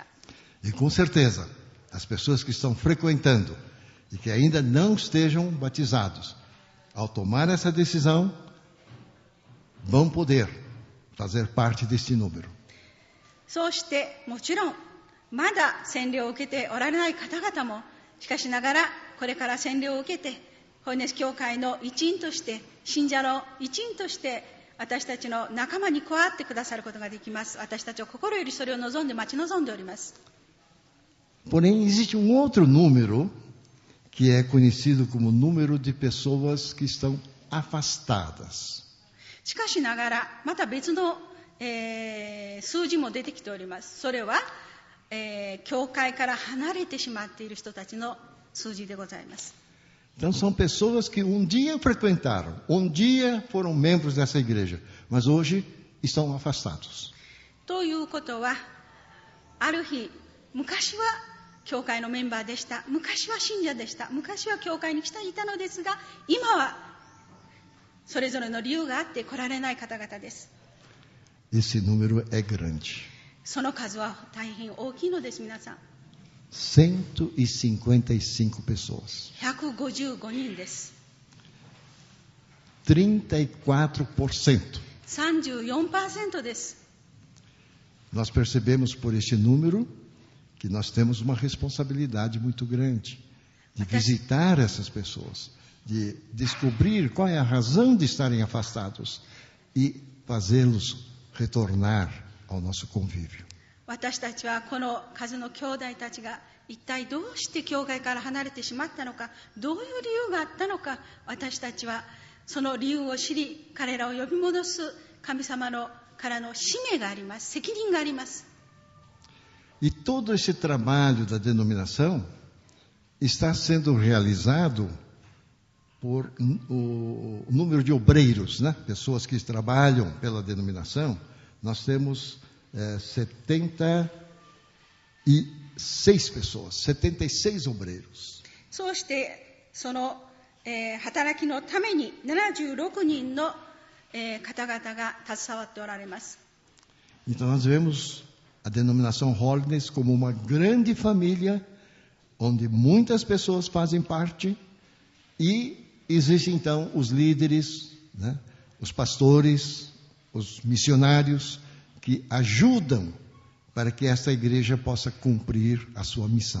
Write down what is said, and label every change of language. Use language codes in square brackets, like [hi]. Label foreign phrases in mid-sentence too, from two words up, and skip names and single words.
[pt] E com certeza, as pessoas que estão frequentando e que ainda não estejam batizados, ao tomar essa decisão, vão poder fazer parte deste número. [ja] そうして、もちろん、まだ洗礼を受けておられない方々も、しかしながら、これから洗礼を受けて、ホリネス教会の一員として、信者の一員として、私たちの仲間に加わってくださることができます。私たちは心よりそれを望んで待ち望んでおります。 [pt] Porém, existe um outro número que é conhecido como número de pessoas que estão afastadas. [ja] しかしながら、また別の、数字も出てきております。それは、教会から離れてしまっている人たちの数字でございます。 [pt] Então, são pessoas que um dia frequentaram, um dia foram membros dessa igreja, mas hoje estão afastados. [ja] ということは、ある日、昔は教会のメンバーでした。昔は信者でした。昔は教会に来ていたのですが、今はそれぞれの理由があって来られない方々です。 [pt] Esse número é grande. [ja] その数は大変大きいのです、皆さん。 [pt] 155 pessoas. [ja] 155人です。 [pt] 34%. [ja] 34%です。 [pt] Nós percebemos por este número que nós temos uma responsabilidade muito grande de visitar essas pessoas, de descobrir qual é a razão de estarem afastados e fazê-los retornar ao nosso convívio. [ja] 私たちはこの数の兄弟たちが一体どうして教会から離れてしまったのか、どういう理由があったのか、私たちはその理由を知り、彼らを呼び戻す神様のからの使命があります。責任があります。 [pt] E todo esse trabalho da denominação está sendo realizado por o número de obreiros, né? Pessoas que trabalham pela denominação. Nós temos 76 pessoas, 76 obreiros. [ja] そうしてその、働きのために76人の、方々が携わっておられます。 [pt] Então nós vemos a denominação Holiness como uma grande família, onde muitas pessoas fazem parte, e existem então os líderes, né, os pastores, os missionários, que ajudam para que esta igreja possa cumprir a sua missão.